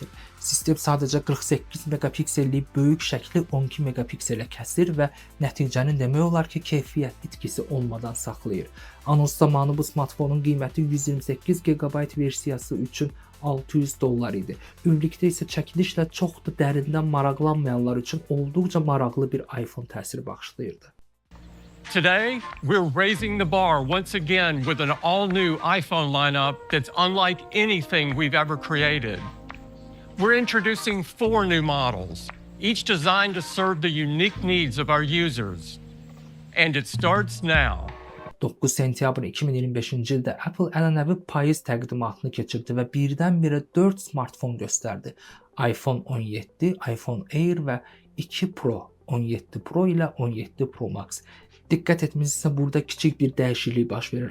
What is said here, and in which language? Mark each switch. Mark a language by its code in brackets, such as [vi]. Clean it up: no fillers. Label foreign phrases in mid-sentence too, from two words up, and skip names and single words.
[az] Sistem sadəcə 48 megapiksellik böyük şəkli 12 megapikselə kəsir və nəticəni demək olar ki, keyfiyyət itkisi olmadan saxlayır. Anons zamanı bu smartfonun qiyməti 128 GB versiyası üçün $600 idi. Ümumilikdə isə çəkilişlə çox da dərindən maraqlanmayanlar üçün olduqca maraqlı bir iPhone təsiri bağışlayırdı. [en] Today, we're raising the bar once again with an all-new iPhone lineup that's unlike anything we've ever created. We're introducing 4 new models, each designed to serve the unique needs of our users. And it starts now. [az] 9 sentyabr 2025-ci ildə Apple ənənəvi payız təqdimatını keçirdi və birdən-birə 4 smartfon göstərdi. iPhone 17, iPhone Air və 2 Pro, 17 Pro ilə 17 Pro Max. Diqqət etmisinizsə burada kiçik bir dəyişiklik baş verir.